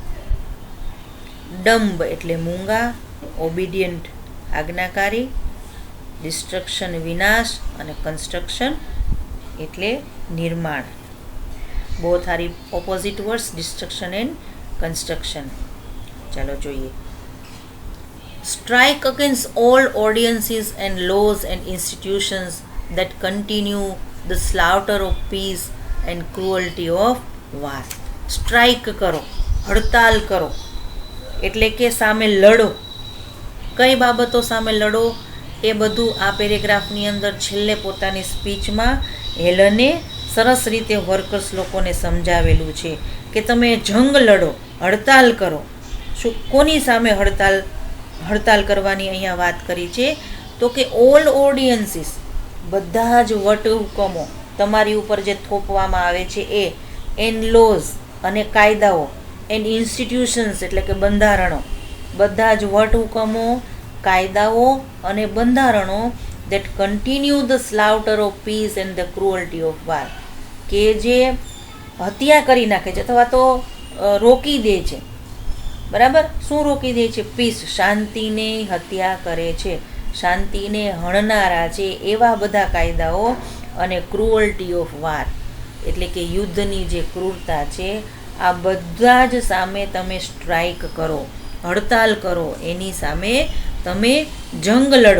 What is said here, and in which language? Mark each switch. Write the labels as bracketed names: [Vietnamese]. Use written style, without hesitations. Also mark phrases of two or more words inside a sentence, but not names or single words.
[Gujarati] ડંબ એટલે મૂંગા, ઓબિડિયન્ટ આજ્ઞાકારી. ડિસ્ટ્રક્શન વિનાશ અને કન્સ્ટ્રક્શન એટલે નિર્માણ. [English] both are opposite words, destruction and construction. [Gujarati] ચાલો જોઈએ. [English] Strike against all ordinances and laws and institutions that continue the slaughter of peace and cruelty of war. [Gujarati] સ્ટ્રાઇક કરો, હડતાલ કરો, એટલે કે સામે લડો. કઈ બાબતો સામે લડો એ બધું આ પેરેગ્રાફની અંદર છેલ્લે પોતાની સ્પીચમાં હેલને સરસ રીતે વર્કર્સ લોકોને સમજાવેલું છે કે તમે જંગ લડો, હડતાલ કરો. શું, કોની સામે હડતાલ કરવાની અહીંયા વાત કરી છે? તો કે [English] all ordinances, [Gujarati] બધા જ વટહુકમો તમારી ઉપર જે થોપવામાં આવે છે એ, [English] and laws [Gujarati] અને કાયદાઓ, [English] and institutions [Gujarati] એટલે કે બંધારણો, બધા જ વટહુકમો, કાયદાઓ અને બંધારણો [English] that continue the slaughter of peace and the cruelty of war, [Gujarati] કે જે હત્યા કરી નાખે છે અથવા તો રોકી દે છે. બરાબર? શું રોકી દે છે? પીસ, શાંતિને હત્યા કરે છે, શાંતિને હણનારા છે એવા બધા કાયદાઓ. અને [English] cruelty of war [Gujarati] એટલે કે યુદ્ધની જે ક્રૂરતા છે, આ બધા જ સામે તમે સ્ટ્રાઇક કરો, હડતાલ કરો, એની સામે તમે જંગ લડો.